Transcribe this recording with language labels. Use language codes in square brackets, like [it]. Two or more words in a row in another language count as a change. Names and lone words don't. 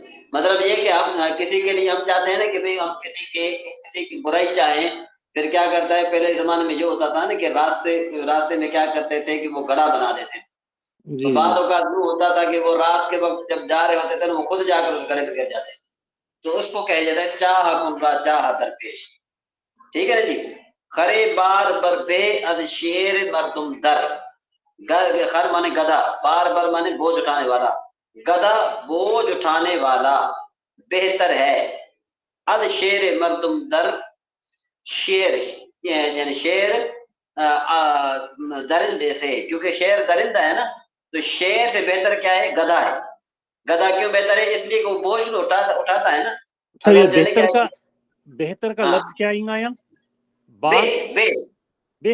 [ur] مطلب یہ کہ ہم کسی کے لیے ہم چاہتے ہیں نا کہ بھئی ہم کسی کی برائی چاہیں، پھر کیا کرتا ہے پہلے زمانے میں یہ ہوتا تھا نا کہ راستے میں کیا کرتے تھے کہ وہ گڑھا بنا دیتے. تو جی بعد جی اوقات یوں ہوتا تھا کہ وہ رات کے وقت جب جا رہے ہوتے تھے وہ خود جا کر اس گڑھے میں گر جاتے. تو اس کو کہا جاتا ہے [fa] چاہ کن را چاہ درپیش. [ur] ٹھیک ہے نا جی. [fa] خرے بار بر بے از شیر مردم در، [ur] خر مانے گدھا، بار بار مانے بوجھ اٹھانے والا، گدھا بوجھ اٹھانے والا بہتر ہے. [fa] اد شیر مردم در، [ur] شیر یعنی شیر درندے سے، کیونکہ شیر درندہ ہے نا تو شیر سے بہتر کیا ہے؟ گدھا ہے. گدھا کیوں بہتر ہے؟ اس لیے کہ وہ بوجھ اٹھاتا ہے نا. اچھا یہ اگر جو ہے نا کیا بہتر کا ہاں لفظ کیا آئیں گا یا بے بے بے